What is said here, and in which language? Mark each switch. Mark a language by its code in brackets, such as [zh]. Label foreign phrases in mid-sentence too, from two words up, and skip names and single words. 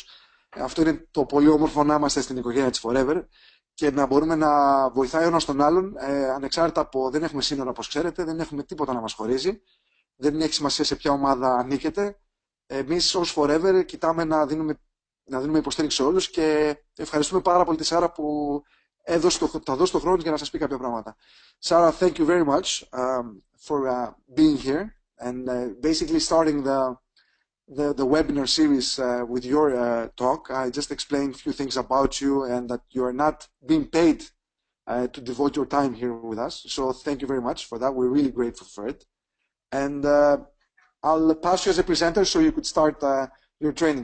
[el] Αυτό είναι το πολύ όμορφο, να είμαστε στην οικογένεια της Forever και να μπορούμε να βοηθάει ο ένας τον άλλον, ανεξάρτητα από, δεν έχουμε σύνορα, όπως ξέρετε, δεν έχουμε τίποτα να μας χωρίζει, δεν έχει σημασία σε ποια ομάδα ανήκετε. Εμείς ως Forever κοιτάμε να δίνουμε υποστήριξη σε όλους, και ευχαριστούμε πάρα πολύ τη Σάρα που θα δώσει το χρόνο για να σας πει κάποια πράγματα. Σάρα, [en] thank you very much for being here and basically starting the webinar series with your talk. I just explained a few things about you and that you are not being paid to devote your time here with us. So thank you very much for that. We're really grateful for it. And I'll pass you as a presenter so you could start your training.